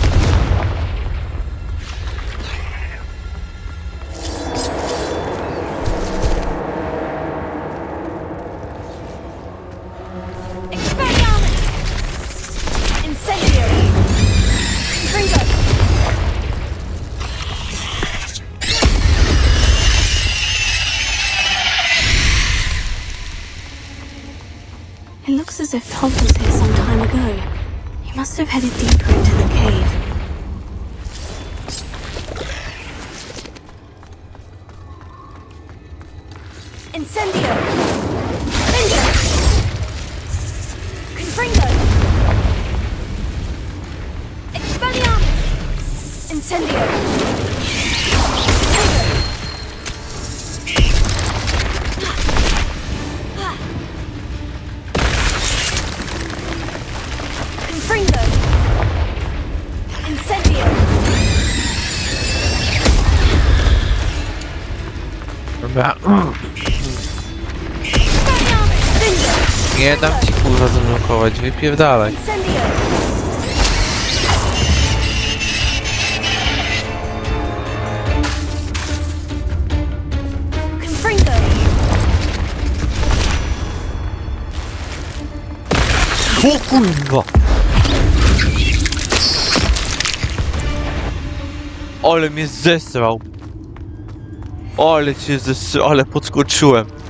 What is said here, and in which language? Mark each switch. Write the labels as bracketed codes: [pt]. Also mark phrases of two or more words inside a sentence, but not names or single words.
[en] Expelliarmus! Incendio! Confringo! It looks as if Tom was here some time ago. He must have headed deeper into the cave. Incendio! Bingo! Confringo! Expelliarmus! Incendio! Confringo! Incendio! [pl] Dobra. Nie dam ci kurwa zablokować, wypierdalaj. Incendio! Confringo! O kurwa! Ale mnie zesrał! Ale cię zesrał, ale podskoczyłem!